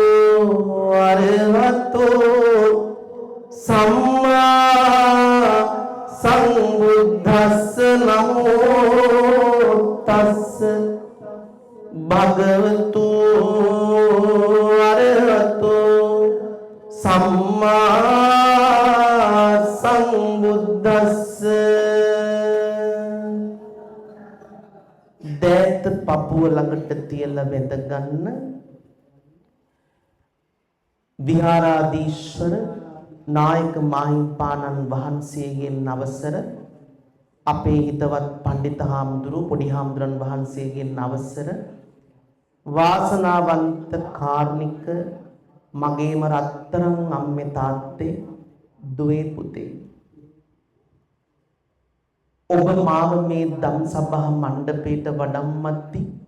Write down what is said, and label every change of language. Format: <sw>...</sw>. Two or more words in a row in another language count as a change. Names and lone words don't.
<pi>අරහතෝ සම්මා සම්බුද්දස්ස නමෝ තස්ස භගවතු අරහතෝ සම්මා සම්බුද්දස්ස.</pi> <si>දෑත පපුව ළඟට තියලා වැඳ ගන්න. විහාරාධීශ්වර නායක මාහිම්පාණන් වහන්සේගෙන් අවසර, අපේ හිතවත් පඬිත හාමුදුරුවෝ පොඩි හාමුදුරන් වහන්සේගෙන් අවසර, වාසනාවන්ත කාර්නික මගේම රත්තරන් අම්මේ තාත්තේ දුවේ පුතේ, ඔබ මාව මේ ධම් සභා මණ්ඩපයට වඩම්මත්ති.</si>